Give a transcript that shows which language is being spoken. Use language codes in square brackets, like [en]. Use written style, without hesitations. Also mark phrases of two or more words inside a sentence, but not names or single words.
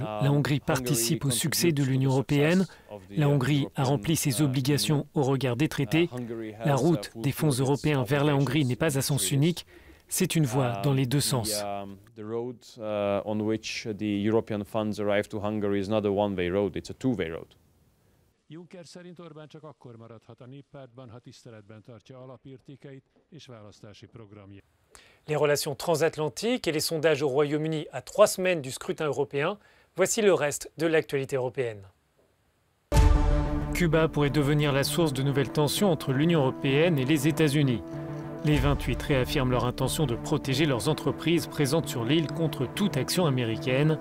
[fr] La Hongrie participe au succès de l'Union européenne. La Hongrie a rempli ses obligations au regard des traités. La route des fonds européens vers la Hongrie n'est pas à sens unique. C'est une voie dans les deux sens. [hu] Juncker szerint Orbán csak akkor maradhat a néppártban, ha tiszteletben tartja alapértékeit és választási programját. [fr] Les relations transatlantiques et les sondages au Royaume-Uni à 3 semaines du scrutin européen, voici le reste de l'actualité européenne. Cuba pourrait devenir la source de nouvelles tensions entre l'Union européenne et les États-Unis. Les 28 réaffirment leur intention de protéger leurs entreprises présentes sur l'île contre toute action américaine.